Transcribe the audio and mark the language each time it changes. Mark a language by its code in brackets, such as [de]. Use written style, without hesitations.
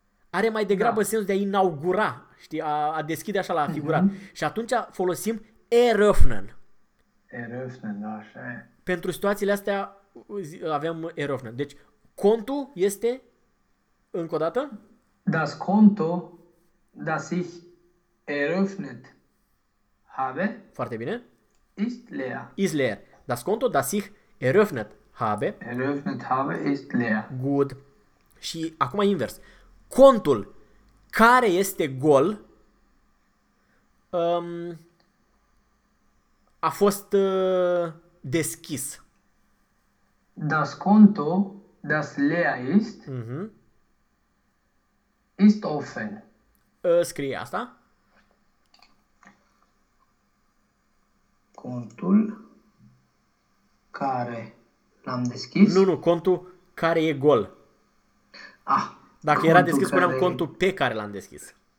[ro] Are mai degrabă sens de a inaugura, știi, a deschide așa la figurat. Și atunci folosim eröffnen. Eröffnen, da, așa e. Pentru situațiile astea avem eröffnen. Deci, contul este, încă o dată? [de] Das Konto, das ich eröffnet habe. [ro] Foarte bine. [de] Ist leer. Ist leer. Das Konto, das ich eröffnet habe. Eröffnet habe, ist leer. [ro] Good. Și acum invers. Contul care este gol a fost deschis. [de] Das Konto, das leer ist, ist offen. [ro] Scrie asta. Contul care l-am deschis. Nu, contul care e gol. Ah, Dacă contul era deschis, spuneam care... contul pe care l-am deschis.